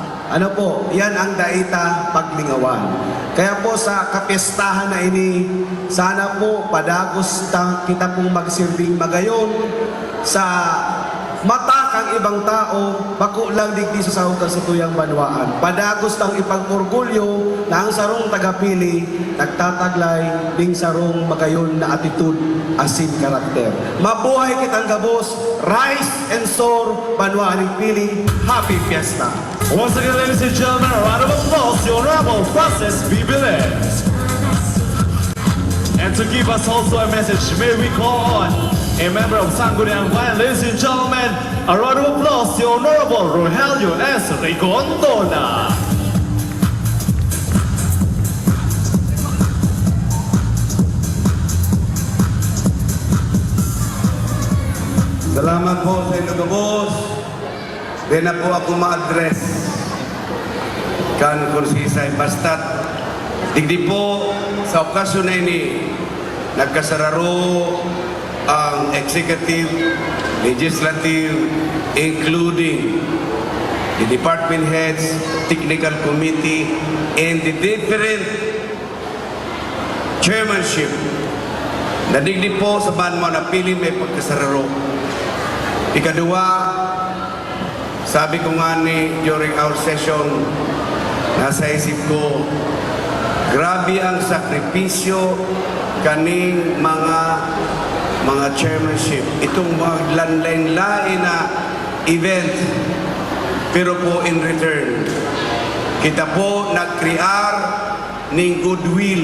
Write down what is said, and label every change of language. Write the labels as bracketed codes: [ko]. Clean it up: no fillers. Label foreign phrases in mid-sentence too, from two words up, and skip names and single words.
[bik] Ano po, yan ang daita paglingawan. Kaya po sa kapistahan na ini, sana po padagos kita pong magsirbing magayon sa mata kang ibang tao, bako lang digdi sa sahugan sa tuyang banwaan. Padagos tang ipag-orgulyo na ang sarong tagapili, nagtataglay ding sarong magayon na attitude asin karakter. Mabuhay kitang gabos, [en] rise and soar, [bik] banwaan ng pili. [en] Happy Fiesta! Once again, ladies and gentlemen, a round of applause to Honorable Francis B. Belen. And to give us also a message, may we call on a member of Sangguniang Bayan, ladies and gentlemen, a round of applause to Honorable Rogelio S. Rigondona. [bik] Salamat po sa inyo kabos. Di na po ako ma-address kan kursisay. Basta't digdi po sa okasyon na ini, nagkasararo ang [en] executive, legislative, including the department heads, technical committee, and the different chairmanship. [bik] Nadigdi po sa banmo na pili may pagkasararo. Ikadua, sabi ko nga ni [en] during our session, [bik] nasa isip ko, grabe ang sakripisyo kaning mga chairmanship. Itong mga lanlain-lain na event, pero po [en] in return, [bik] kita po nag-crear ng goodwill.